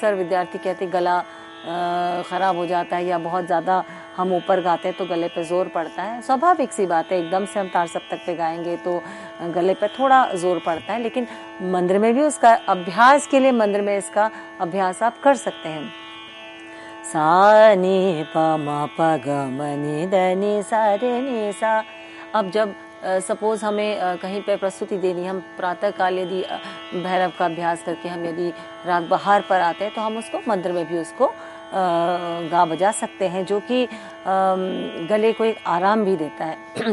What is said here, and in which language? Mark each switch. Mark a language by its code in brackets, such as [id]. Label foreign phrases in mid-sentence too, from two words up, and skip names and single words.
[hi] अक्सर विद्यार्थी कहते गला ख़राब हो जाता है या बहुत ज़्यादा हम ऊपर गाते हैं तो गले पे ज़ोर पड़ता है। स्वाभाविक सी बात है, एकदम से हम तार सप्तक पे गाएंगे तो गले पे थोड़ा ज़ोर पड़ता है, लेकिन मंद्र में भी उसका अभ्यास के लिए मंद्र में इसका अभ्यास आप कर सकते हैं। सा नि प म प ग म नि ध नि सा रे नि सा। अब जब सपोज हमें कहीं पे प्रस्तुति देनी, हम प्रातः काल यदि भैरव का अभ्यास करके हम यदि राग बहार पर आते हैं तो हम उसको मंद्र में भी उसको गा बजा सकते हैं, जो कि गले को एक आराम भी देता है।